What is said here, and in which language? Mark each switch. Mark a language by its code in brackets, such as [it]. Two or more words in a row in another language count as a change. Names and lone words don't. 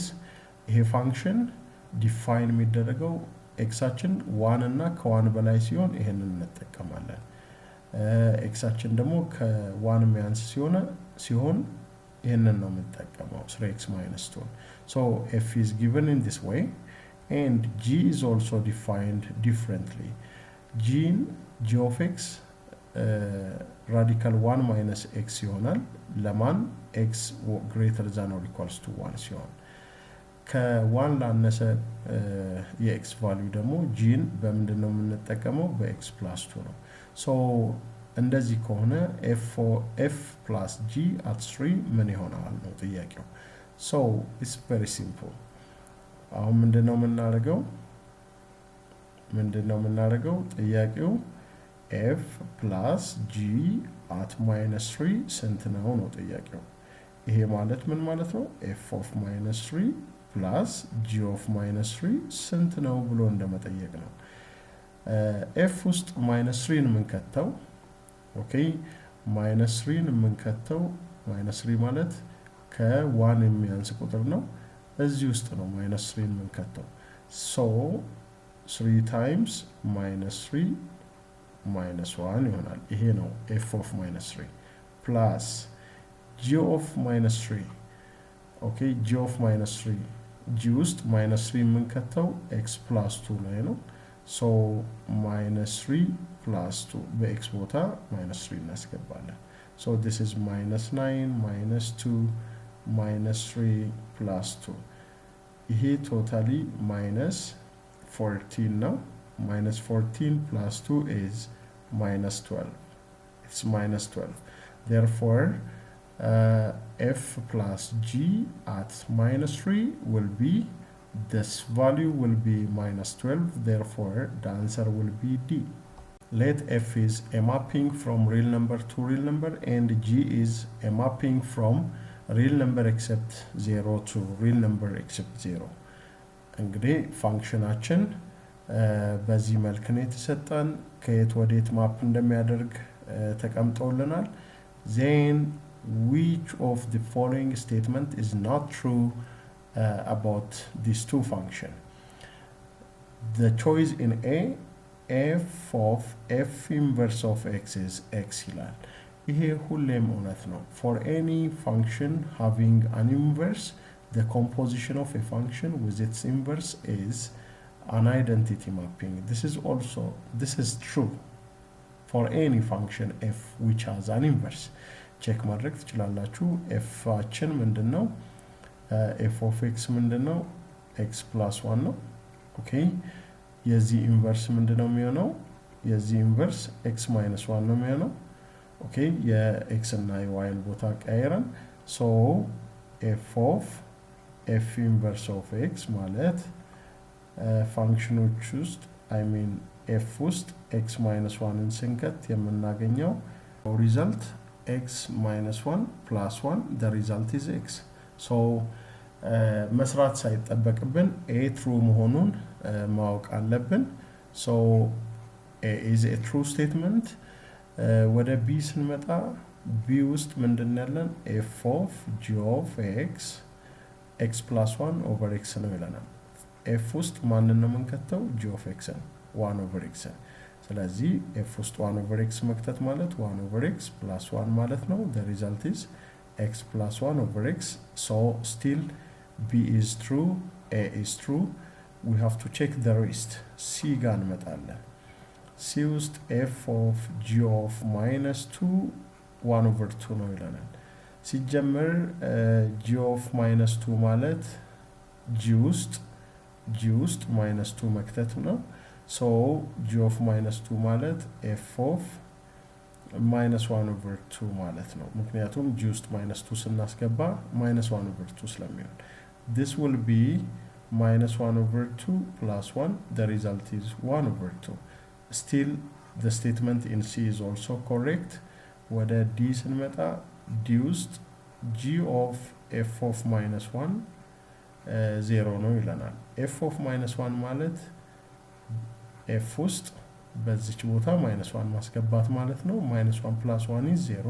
[am] ይሄ ፋንክሽን ዲፋይን የሚደረገው ኤክሳችን 1 እና ከ1 በላይ ሲሆን ይሄንን እንጠቀማለን። ኤክሳችን ደግሞ ከ1 የሚያንስ ሲሆን ይሄንን ነው የምንጠቀመው [en] 3x minus 2. so f is given in this way and g is also defined differently. g of x radical 1 minus x [am] ይሆናል ለማን [en] x greater than or equals to 1 [am] ሲሆን ከ1 ላነሰ የx ቫልዩ ደግሞ gን በምንድነው የምንጠቀመው? [en] በx plus 2 ነው። so [am] እንደዚህ ከሆነ [en] f plus g at 3 [am] ምን ይሆናል ነው ጥያቄው። [en] so it's very simple. [am] አሁን ምንድነው የምናደርገው? ጥያቄው [en] f plus g at -3 [am] ስንት ነው ነው ጥያቄው። ይሄ ማለት ምን ማለት ነው? [en] f of -3 plus g of -3 [am] ስንት ነው ብሎ እንደመጠየቅ ነው። f ውስጥ -3 የምንከተው ኦኬ -3 የምንከተው -3 ማለት ከ1 የሚያንስ ቁጥር ነው። እዚህ ውስጥ ነው -3 የምንከተው። [en] so 3 times -3 -1 [am] ይሆናል። ይሄ [en] ነው f of -3 plus g of -3 ኦኬ g of -3 g [am] ውስጥ -3 የምንከተው [en] x plus 2 [am] ላይ ነው። [en] so -3 plus 2 [am] በx ቦታ -3 እናስገባለን። [en] so this is -9 -2 -3 plus 2 ይሄ totally minus 14 ነው። minus 14 plus 2 is minus 12. It's minus 12. Therefore, f plus g at minus 3 will be, this value will be minus 12. Therefore, the answer will be D. Let f is a mapping from real number to real number, and g is a mapping from real number except 0 to real number except 0. [am] እንግዲህ ፋንክሽናችን በዚህ መልክ ነው የተሰጠን። ከየት ወዴት ማፕ እንደሚያደርግ ተቀምጦልናል። [en] then which of the following statement is not true about these two function? The choice in A, f of f inverse of x is x ይላል። ይሄ ሁሌም እውነት ነው። for any function having an inverse, the composition of a function with its inverse is an identity mapping. This is true for any function f which has an inverse. [am] ቼክ ማድረግ ትችላላችሁ። ኤፋችን ምንድነው? [en] f of x [am] ምንድነው? [en] x plus 1 [am] ነው። ኦኬ የዚህ ኢንቨርስ ምንድነው የሚሆነው? የዚህ ኢንቨርስ [en] x minus 1 [am] ነው የሚሆነው። ኦኬ የx እና y ቦታ ቀይረን [en] so f of f inverse of x [am] ማለት ፋንክሽኖች ውስጥ [en] f ውስጥ x minus 1ን [am] ስንከት የምናገኘው ሪዛልት [en] x minus 1 plus 1, the result is x. [am] so መስራት ሳይጠበቅብን a true መሆኑን ማወቅ አለብን። [en] so a is a true statement. [am] ወደ b ስንመጣ b ውስጥ ምንድን ያለን? [en] f of g of x x plus 1 over x [am] ነው ይለናል። f ውስጥ ማንን ነው የምንከተው? [en] g of x ነው 1 over x። ስለዚህ f ውስጥ 1 over x [am] መክተት ማለት [en] 1 over x plus 1 [am] ማለት ነው። [en] the result is x plus 1 over x. so still b is true, a is true. we have to check the rest. [am] c ጋር እንመጣለን። c ውስጥ [en] f of g of minus 2 1 over 2 [am] ነው ይለናል። ሲጀመር [en] g of minus 2 [am] ማለት g [en] ውስጥ minus 2 [am] መክተት ነው። [en] so g of minus 2 ማለት f of minus 1 over 2 [am] ማለት ነው። ምክንያቱም [en] g ውስጥ minus 2 ስናስገባ minus 1 over 2 ስለሚሆን this will be minus 1 over 2 plus 1. the result is 1 over 2. still the statement in C is also correct. ወደ D ስንመጣ D ውስጥ g of f of minus 1 0 [am] ነው ይለናል። [en] f of minus 1 ማለት f [am] ውስጥ በዚች ቦታ [en] minus 1 [am] ማስገባት ማለት ነው። [en] minus 1 plus 1 is 0.